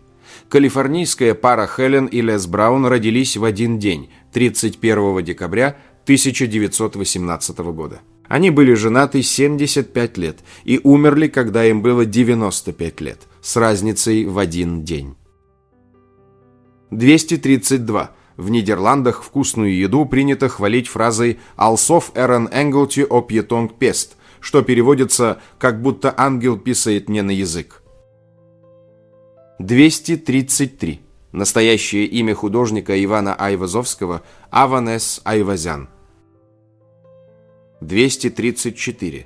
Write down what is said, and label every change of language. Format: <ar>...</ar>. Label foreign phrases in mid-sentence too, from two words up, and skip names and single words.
<ru>Калифорнийская пара Хелен и Лес Браун родились в один день, 31 декабря 1918 года. Они были женаты 75 лет и умерли, когда им было 95 лет, с разницей в один день. 232. В Нидерландах вкусную еду принято хвалить фразой</ru> <nl>«Alsof een engeltje op je tong</nl> <ru>pest», что переводится «как будто ангел писает мне на язык». 233. Настоящее имя художника Ивана Айвазовского – Аванес Айвазян. 234.</ru>